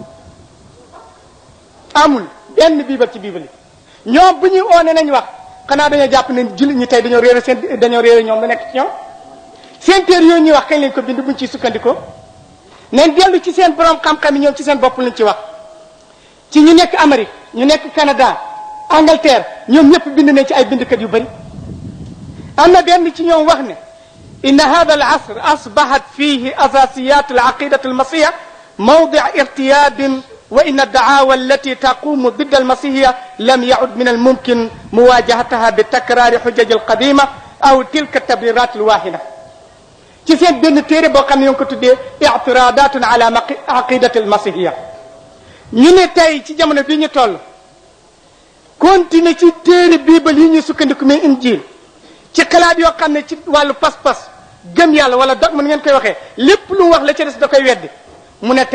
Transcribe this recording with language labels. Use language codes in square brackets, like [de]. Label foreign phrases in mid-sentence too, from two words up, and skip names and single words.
[wo] amul benn bible ci bible yi ñoom bu ñuy oone nañ wax xanaa dañoo jàpp ne jullit ñi tey dañoo réere ñoom lu nekk ci ñoom seen téere yooyu ñuy wax kañ lañ ko bind buñ ciy sukkandikoo nañ dellu ci seen borom xam-xam yi ñoom ci seen bopp lañ ci wax ci ñu nekk Amérique ñu nekk Canada Angleterre ñoom ñëpp bind nañ ci ay bindkat yu bari am na benn ci ñoom wax ne [ar] إن هذا العصر أصبحت فيه أساسيات العقيدة المسيحية موضع ارتياب وإن الدعوة التي تقوم ضد المسيحية لم يعد من الممكن مواجهتها بتكرار حجج القديمة أو تلك التبريرات الواهنة [wo] ci seen benn téere boo xam ne ñoo ngi ko tuddee [ar] اعتراضات على عقيدة المسيحية [wo] ñu ne tey ci jamono bii ñu toll continuer ci téere biibal yi ñuy sukkandiku mais injil ci xalaat yoo xam ne ci wàllu pas-pas gëm yàlla wala dog mën ngeen koy waxee lépp lu mu wax la ca des da koy weddi mu ne